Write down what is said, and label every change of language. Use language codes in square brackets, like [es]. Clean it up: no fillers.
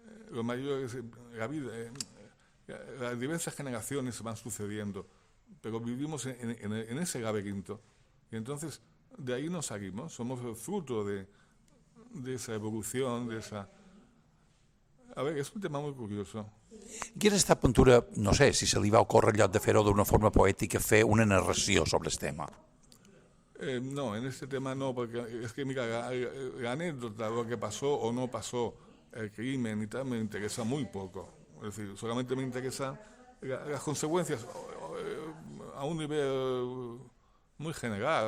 [es] Los mayores, la vida, las diversas generaciones se van sucediendo, pero vivimos en ese laberinto. Y entonces, de ahí nos salimos, somos el fruto de esa evolución, de esa... A ver, [ca] és un tema molt curioso. Aquesta aventura, no sé, si se li va ocórrer en lloc de fer-ho d'una forma poètica, fer una narració sobre el tema. [es] No, en este tema no, porque es que, mira, la anécdota, lo que pasó o no pasó, el crimen y tal, me interesa muy poco. Es decir, solamente me interesan las consecuencias a un nivel muy general.